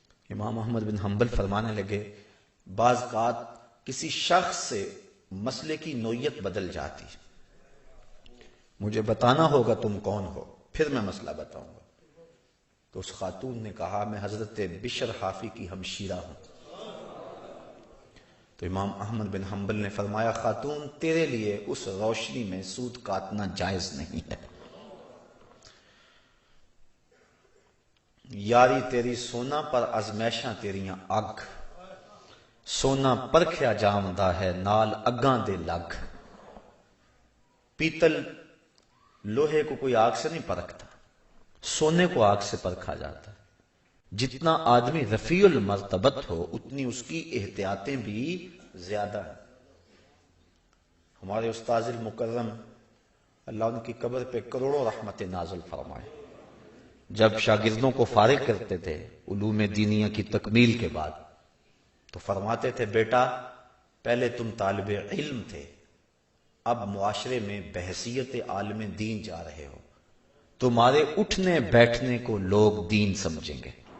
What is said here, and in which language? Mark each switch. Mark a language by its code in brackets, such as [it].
[ur] امام احمد بن حنبل فرمانے لگے بعض اوقات کسی شخص سے مسئلے کی نوعیت بدل جاتی، مجھے بتانا ہوگا تم کون ہو، پھر میں مسئلہ بتاؤں گا. تو اس خاتون نے کہا میں حضرت بشر حافی کی ہمشیرہ ہوں. تو امام احمد بن حنبل نے فرمایا خاتون تیرے لیے اس روشنی میں سود کاٹنا جائز نہیں ہے. [pa] یاری تیری سونا پر ازمیشاں تیریاں اگ، سونا پرکھیا جامدا ہے نال اگاں دے لگ. [ur] پیتل لوہے کو کوئی آگ سے نہیں پرکھتا، سونے کو آگ سے پرکھا جاتا ہے. جتنا آدمی رفیع المرتبت ہو اتنی اس کی احتیاطیں بھی زیادہ ہیں. ہمارے استاذ المکرم اللہ ان کی قبر پہ کروڑوں رحمت نازل فرمائے، جب شاگردوں کو فارغ کرتے تھے علوم دینیہ کی تکمیل کے بعد تو فرماتے تھے بیٹا پہلے تم طالب علم تھے، اب معاشرے میں بحیثیت عالم دین جا رہے ہو، تمہارے اٹھنے بیٹھنے کو لوگ دین سمجھیں گے.